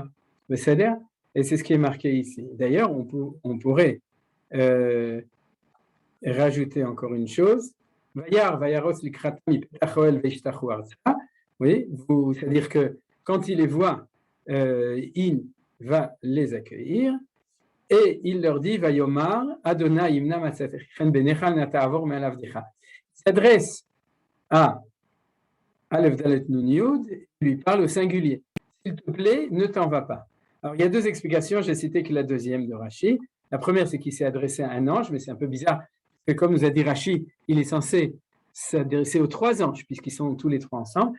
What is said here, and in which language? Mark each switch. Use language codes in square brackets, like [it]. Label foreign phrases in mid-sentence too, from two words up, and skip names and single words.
[fr] C'est-à-dire, et c'est ce qui est marqué ici. D'ailleurs, on pourrait rajouter encore une chose. Oui, c'est-à-dire que quand il les voit, il va les accueillir et il leur dit [he] ויאמר אדני אם נא מצאתי חן בעיניך אל נא תעבור מעל עבדך. [fr] Il s'adresse à [he] אלף דלת נון יוד, [fr] il lui parle au singulier. S'il te plaît, ne t'en va pas. Alors il y a 2 explications, j'ai cité que la deuxième de Rashi. La première, c'est qu'il s'est adressé à un ange, mais c'est un peu bizarre. Que comme nous a dit Rashi, il est censé s'adresser aux 3 anges, puisqu'ils sont tous les 3 ensemble.